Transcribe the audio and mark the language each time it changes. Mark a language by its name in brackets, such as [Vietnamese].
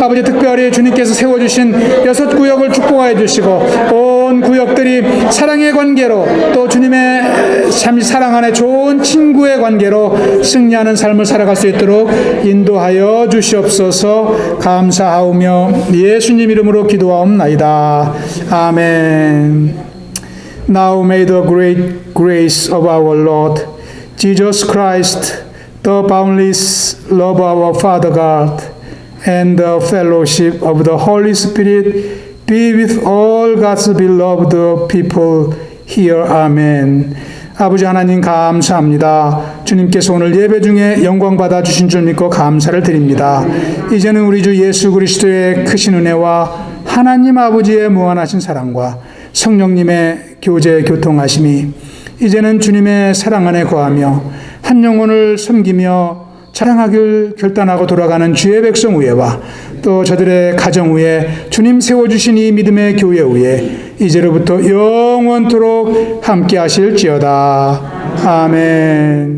[Korean] 아버지 특별히 주님께서 세워주신 6구역을 축복하여 주시고 온 구역들이 사랑의 관계로 또 주님의 참 사랑 안에 좋은 친구의 관계로 승리하는 삶을 살아갈 수 있도록 인도하여 주시옵소서. 감사하오며 예수님 이름으로 기도하옵나이다. 아멘. [English] Now may the great grace of our Lord Jesus Christ, the boundless love of our Father God, and the fellowship of the Holy Spirit be with all God's beloved people here. Amen. [Korean] 아버지 하나님 감사합니다. 주님께서 오늘 예배 중에 영광 받아 주신 줄 믿고 감사를 드립니다. 이제는 우리 주 예수 그리스도의 크신 은혜와 하나님 아버지의 무한하신 사랑과 성령님의 교제 교통하심이 이제는 주님의 사랑 안에 거하며 한 영혼을 섬기며 자랑하길 결단하고 돌아가는 주의 백성 위에와 또 저들의 가정 위에 주님 세워주신 이 믿음의 교회 위에 이제로부터 영원토록 함께 하실지어다. 아멘.